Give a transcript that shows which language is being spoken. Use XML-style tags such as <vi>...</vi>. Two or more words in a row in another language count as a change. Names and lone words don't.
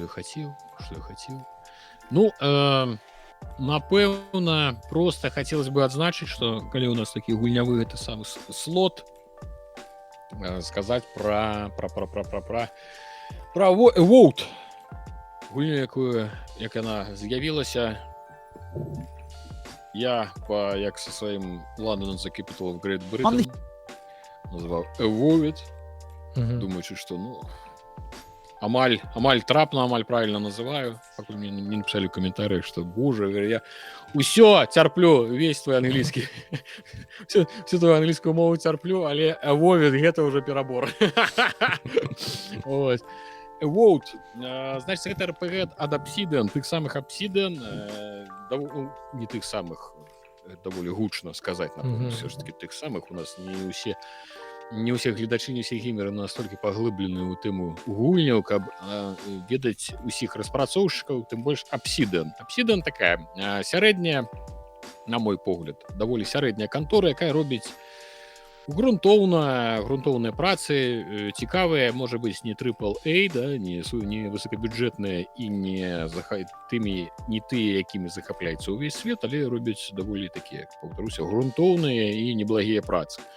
<be>Ну, напэўна, проста хацелось бы адзначыць, што калі у нас такі гульнявы гэты самы слот, сказаць пра Vote, гульню, як яна з'явілася. Я як са сваім</be> <en>London the Capital of Great Britain</en> <be>назваў Vote, думаючы, што, ну, амаль трапна, амаль правильно называю, пакуль</be> <ru>мне не написали в комментариях, что, боже,</ru> <be>я усё терплю,</be> <ru>весь твой английский, всю твою английскую мову терплю,</ru> <be>але Vote гэта</be> <ru>уже перебор.</ru> <be>Vote,</be> <ru>значит, это RPG</ru> <be>ад Obsidian, тых самых Obsidian, не тых самых, даволі гучно сказать, напэўна, все ж таки тых самых, у нас не ўсе гледачы, не ўсе геймеры настолькі паглыблены ў тэму гульняў, каб ведаць усіх распрацоўшчыкаў, тым больш Obsidian. Obsidian такая сярэдняя, на мой погляд, даволі сярэдняя кантора, якая робіць грунтоўныя працы, цікавыя, можа быць, не AAA, да, не высокабюджэтныя і не тыя, якімі захапляецца ўвесь свет, але робяць даволі такія, паўтаруся, грунтоўныя і неблагія працы.</be>